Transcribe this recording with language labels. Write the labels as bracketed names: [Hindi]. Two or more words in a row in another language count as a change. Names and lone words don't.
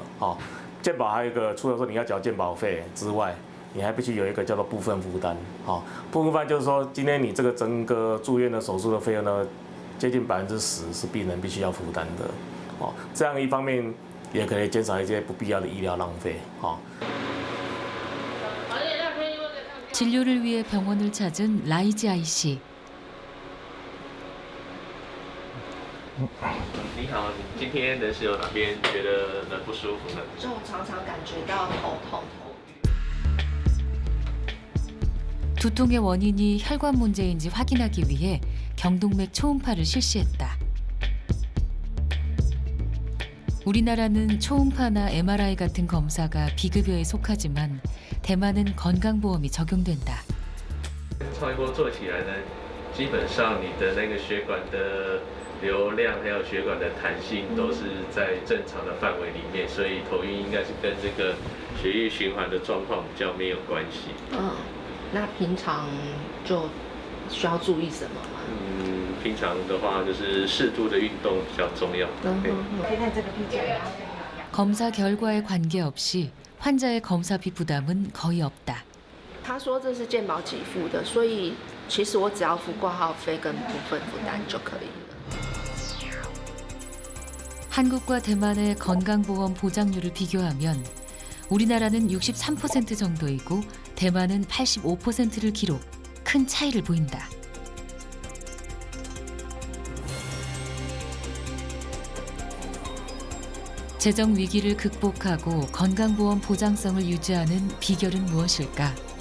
[Chinese] 哦，健保还有一个除了说你要缴健保费之外， 你还必须有一个叫做部分负担，好，部分负担就是说，今天你这个整个住院的手术的费用呢，接近10%是病人必须要负担的，哦，这样一方面也可以减少一些不必要的医疗浪费，哦。 [Korean] 진료를 위해 병원을 찾은 라이지 아이 씨. [Chinese] 你好，你今天人是有哪边觉得不舒服呢？就常常感觉到头痛。 [Korean] 두통의 원인이 혈관 문제인지 확인하기 위해 경동맥 초음파를 실시했다. 우리나라는 초음파나 MRI 같은 검사가 비급여에 속하지만 대만은 건강보험이 적용된다. [Chinese] 超音波做起来呢，基本上你的那个血管的流量还有血管的弹性都是在正常的范围里面，所以头晕应该是跟这个血液循环的状况比较没有关系。那平常就需要注意什么吗？平常的话就是适度的运动比较重要。可以看这个病症吗？ [Korean] 검사 결과에 관계없이 환자의 검사비 부담은 거의 없다. [Chinese] 他说这是健保给付的，所以其实我只要付挂号费跟部分负担就可以了。 [Korean] 한국과 대만의 건강보험 보장률을 비교하면 우리나라는 63% 정도이고 대만은 85%를 기록, 큰 차이를 보인다. 재정 위기를 극복하고 건강보험 보장성을 유지하는 비결은 무엇일까?